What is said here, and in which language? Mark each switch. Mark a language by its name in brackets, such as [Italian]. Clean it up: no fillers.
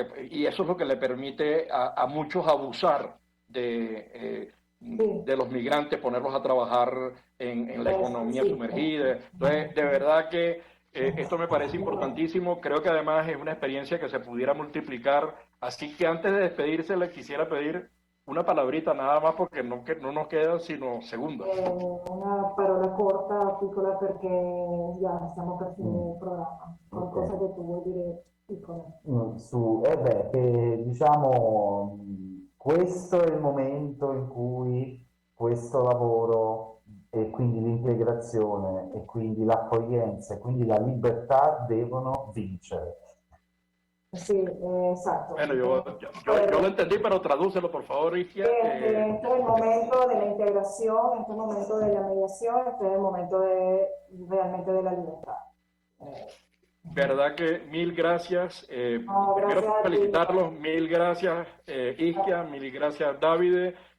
[Spanish] y eso es lo que le permite a muchos abusar de los migrantes, ponerlos a trabajar en la economía sumergida. Entonces, de verdad que esto me parece importantísimo. Creo que además es una experiencia que se pudiera multiplicar. Así que antes de despedirse, le quisiera pedir una palabrita nada más, porque no nos quedan sino segundos. [Italian] Una parola corta, piccola, perché già stiamo per finire il programma. Qualcosa che tu vuoi dire piccola? Che diciamo, questo è il momento in cui questo lavoro e quindi l'integrazione e quindi l'accoglienza e quindi la libertà devono vincere. [Spanish] Sí, exacto. Bueno, yo lo entendí, pero tradúcelo, por favor, Isquia. Este es el momento de la integración, este es el momento de la mediación, este es el momento realmente de la libertad. Verdad que mil gracias. Gracias, primero felicitarlos, mil gracias, Isquia, mil gracias, Davide.